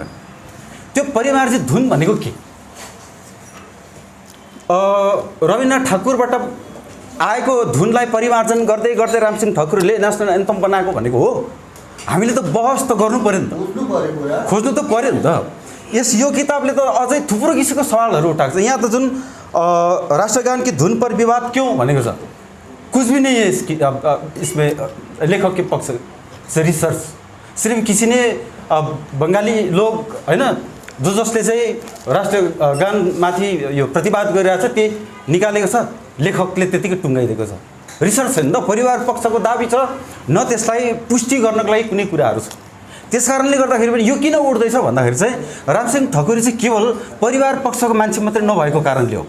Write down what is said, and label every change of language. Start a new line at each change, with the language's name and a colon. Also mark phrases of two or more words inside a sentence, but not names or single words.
Nepali: त्यो परिमार्जित धुन भनेको के? रविन्द्रनाथ ठाकुरबाट आएको धुनलाई परिमार्जन गर्दै गर्दै रामसिंह ठकुरीले
English: national anthem
Nepali: बनाएको भनेको हो? हामीले त बहस त गर्नु पऱ्यो नि त, खोज्नु त पऱ्यो नि त। यो किताबले त अझै थुप्रो किसिमको सवालहरू उठाएको छ। यहाँ त जुन
Hindi: राष्ट्रगान की धुन पर विवाद क्यों
Nepali: भनेको छ,
Hindi: कुछ भी नहीं है इसमें लेखक के पक्ष से रिसर्च। सिर्फ किसी ने बंगाली लोग
Nepali: होइन जसले चाहिँ राष्ट्रगानमाथि यो प्रतिवाद गरिरहेको छ त्यही निकालेको छ, लेखकले त्यतिकै टुङ्गाइदिएको छ। रिसर्च छैन त, परिवार पक्षको दाबी छ, न त्यसलाई पुष्टि गर्नको लागि कुनै कुराहरू छ। त्यस कारणले गर्दाखेरि पनि यो किन उठ्दैछ भन्दाखेरि चाहिँ रामसिंह ठकुरी चाहिँ केवल परिवार पक्षको मान्छे मात्रै नभएको कारणले हो।